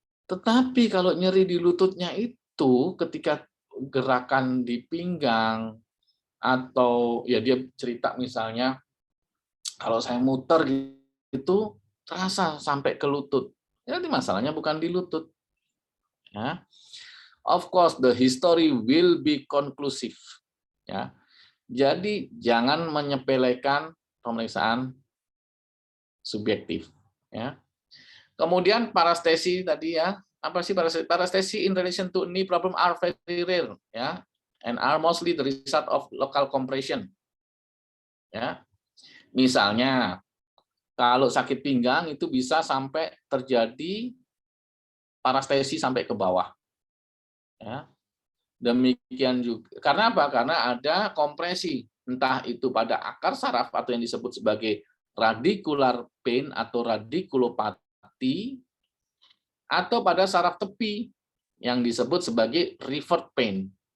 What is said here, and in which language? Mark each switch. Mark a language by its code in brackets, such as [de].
[id] Tetapi kalau nyeri di lututnya itu ketika gerakan di pinggang atau ya dia cerita misalnya kalau saya muter gitu terasa sampai ke lutut. Jadi masalahnya bukan di lutut. Ya. [en] Of course the history will be conclusive. [id] Ya. Jadi jangan menyepelekan pemeriksaan subjektif. Ya. Kemudian parestesi tadi ya, apa sih parestesi? [en] Parestesi in relation to knee problem are very rare, ya, and are mostly the result of local compression. [id] Ya, misalnya kalau sakit pinggang itu bisa sampai terjadi parestesi sampai ke bawah. Ya. Demikian juga. Karena apa? Karena ada kompresi, entah itu pada akar saraf atau yang disebut sebagai radicular pain atau radiculopathy, atau pada saraf tepi yang disebut sebagai revert pain.